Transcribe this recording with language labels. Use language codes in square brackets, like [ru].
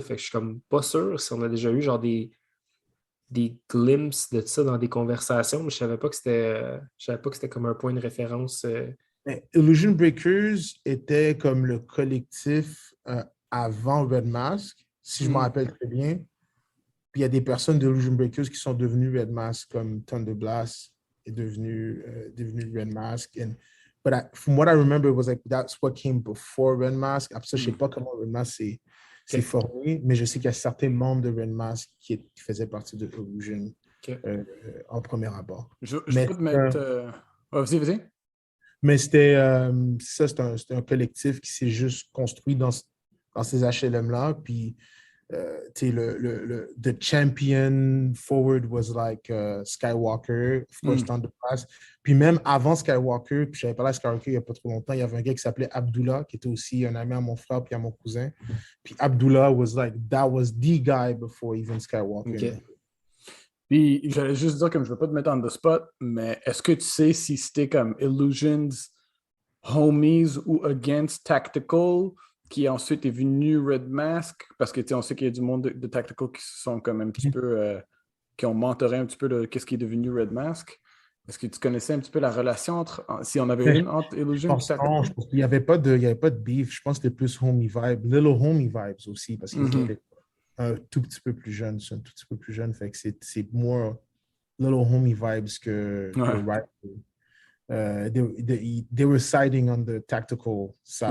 [fr] Fait que je suis comme pas sûr si on a déjà eu genre des glimpses de ça dans des conversations, mais je savais pas que c'était comme un point de référence. Illusion Breakers était comme le collectif avant Red Mask, si je me rappelle très bien. Puis il y a des personnes d'Illusion Breakers qui sont devenues Red Mask, comme Thunder Blast est devenu Red Mask. [en] But from what I remember, it was like that's what came before Red Mask. [fr] Après ça, je ne sais pas comment Red Mask s'est formé, mais je sais qu'il y a certains membres de Red Mask qui faisaient partie de Illusion en premier abord. Je peux te mettre... Vas-y. Mais c'était un collectif qui s'est juste construit dans ces HLM-là. [en] Puis, the champion forward was like Skywalker, of course, Thunder Blast. [fr] Puis même avant Skywalker, puis j'avais parlé à Skywalker il n'y a pas trop longtemps, il y avait un gars qui s'appelait Abdullah, qui était aussi un ami à mon frère puis à mon cousin. [en] Puis Abdullah that was the guy before even Skywalker. Okay. [fr] Puis j'allais juste dire, comme je ne veux pas te mettre [en] on the spot, [fr] mais est-ce que tu sais si c'était comme Illusions, Homies ou Against Tactical qui ensuite est venu Red Mask? Parce que on sait qu'il y a du monde de Tactical qui sont comme un petit peu, qui ont mentoré un petit peu de qu'est-ce qui est devenu Red Mask. Est-ce que tu connaissais un petit peu la relation si on avait une entre Illusion et Tactical? Non, je pense qu'il n'y avait pas de beef. Je pense que c'était plus [en] homie vibe. Little homie vibes [fr] aussi, parce qu'il était un tout petit peu plus jeune. C'est un tout petit peu plus jeune. Fait que c'est [en] more little homie vibes [fr] que Rivalry. [en] they were siding on the tactical side.